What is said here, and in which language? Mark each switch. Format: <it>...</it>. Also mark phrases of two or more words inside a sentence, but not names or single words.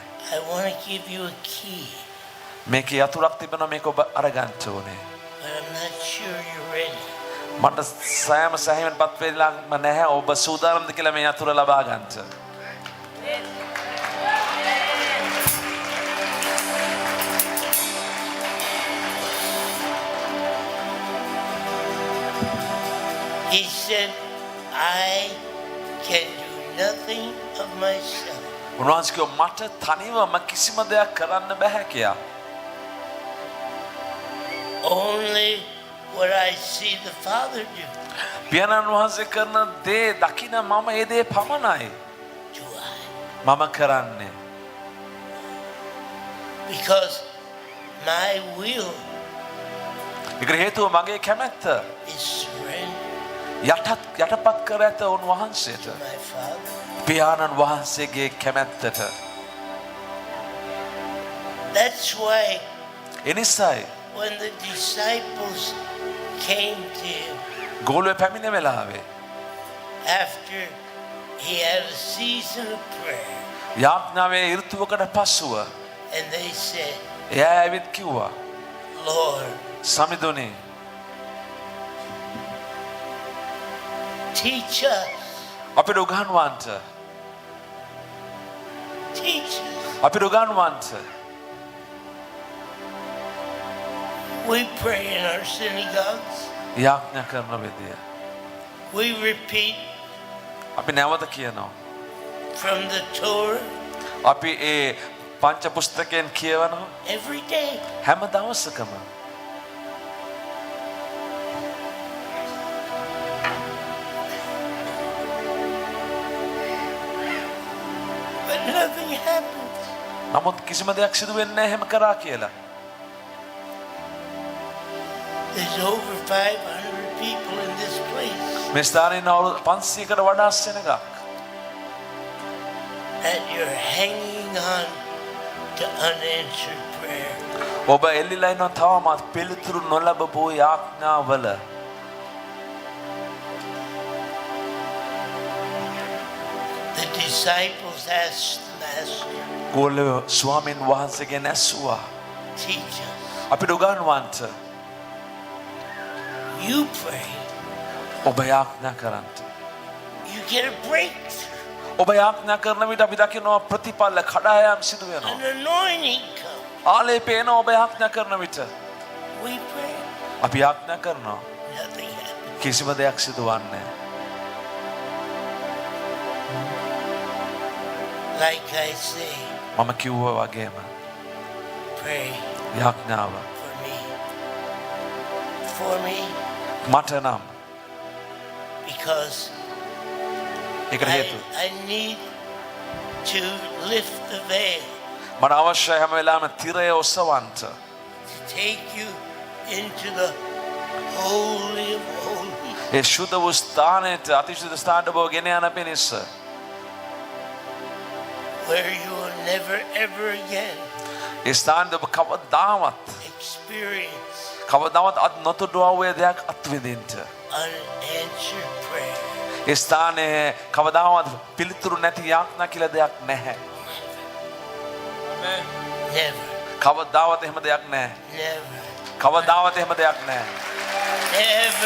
<en>I want to give you a key,</en> <si>මේකේ යතුරක් තිබෙනවා මේක ඔබ අරගන්න ඕනේ.</si> <en>but I'm not sure you're ready.</en> <si>මට සෑම සැහැමෙන්පත් වෙලාම නැහැ ඔබ සූදානම්ද කියලා මේ යතුර ලබා ගන්නට.</si> <en>He said, I can do nothing of myself.</en> <si>උන්වහන්සේ කිව්වා මට තනිවම කිසිම දෙයක් කරන්න බෑ කියලා.</si> <en>Only what I see the Father do,</en> <si>පියාණන් වහන්සේ කරන දේ දකින මම ඒ දේ පමණයි</si> <en>do I.</en> <si>මම කරන්නේ.</si> <en>Because my will</en> <si>ඒකට හේතුව මගේ කැමැත්ත</si> <en>is surrender</en> <si>යටපත් කර ඇත උන්වහන්සේට.</si> <en>to my Father.</en> <si>පියාණන් වහන්සේගේ කැමැත්තට.</si> <en>That's why</en> <si>එනිසායි</si> <en>when the disciples came to him</en> <si>ගෝලුවේ පැමිණ වෙලාවේ</si> <en>after he had a season of prayer,</en> <si>යාඥාවේ ඍතුවකට පසුව</si> <en>and they said,</en> <si>එයා ඇවිත් කිව්වා</si> <en>Lord,</en> <si>සමිඳුනි</si> <en>teach us,</en> <si>අපිට උගන්වන්න</si> <en>teach us.</en> <si>අපිට උගන්වන්න.</si> <en>We pray in our synagogues.</en> <si>යාඥා කරන විදිය</si> <en>We repeat</en> <si>අපි නැවත කියනවා.</si> <en>from the Torah</en> <si>අපි ඒ පංච පුස්තකයෙන් කියවනවා</si> <en>every day.</en> <si>හැම දවසකම.</si> <en>But nothing happens.</en> <si>නමුත් කිසිම දෙයක් සිදු වෙන්නේ නැහැ එහෙම කරා කියලා.</si> <en>There's over 500 people in this place</en> <si>මේ ස්ථානයේ ඉන්න 500කට වඩා සෙනගක්</si> <en>that you're hanging on to unanswered prayer.</en> <si>ඔබ එල්ලිලා ඉන්න තවමත් පිළිතුරු නොලබපු යාඥාවල.</si> <en>The disciples asked the Master,</en> <si>ගෝලෝ ස්වාමීන් වහන්සේගෙන් ඇසුවා</si> <en>teach us.</en> <si>අපිට උගන්වන්න.</si> <en>You pray,</en> <si>ඔබ යාඥා කරන්න.</si> <en>you get a breakthrough.</en> <si>ඔබ යාඥා කරන විට අපි දකිනවා ප්‍රතිඵල කඩායම් සිදු වෙනවා.</si> <en>An anointing comes.</en> <si>ආලේප එනවා ඔබ යාඥා කරන විට.</si> <en>We pray,</en> <si>අපි යාඥා කරනවා</si> <en>nothing happens.</en> <si>කිසිම දෙයක් සිදු වෙන්නේ නැහැ.</si> <en>Like I say,</en> <si>මම කිව්වා වගේම</si> <en>pray</en> <si>යාඥාව</si> <en>for me. For me,</en> <si>මට නම්</si> <en>because</en> <si>ඒකට හේතුව</si> <en>I need to lift the veil</en> <si>මට අවශ්‍යයි හැම වෙලාවෙම තිරය ඔසවන්න.</si> <en>to take you into the Holy of Holies.</en> <si>ඒ ශුද්ධ වූ ස්ථානයට අතිශුද්ධ ස්ථානට ඔබ ගෙන යන පිණිස</si> <en>Where you will never ever again</en> <si>ඒ ස්ථානයේ ඔබ කවදාවත්</si> <en>experience</en> <si>අත් නොතොඩුවා වූ දෙයක් අත්විඳින්න.</si> <en>unanswered prayer.</en> <si>ඒ ස්ථානයේ කවදාවත් පිළිතුරු නැති යාඥා කියලා දෙයක් නැහැ.</si> <en>Never,</en> <si>කවදාවත් එහෙම දෙයක් නැහැ.</si> <en>never,</en> <si>කවදාවත් එහෙම දෙයක් නැහැ.</si> <en>never.</en>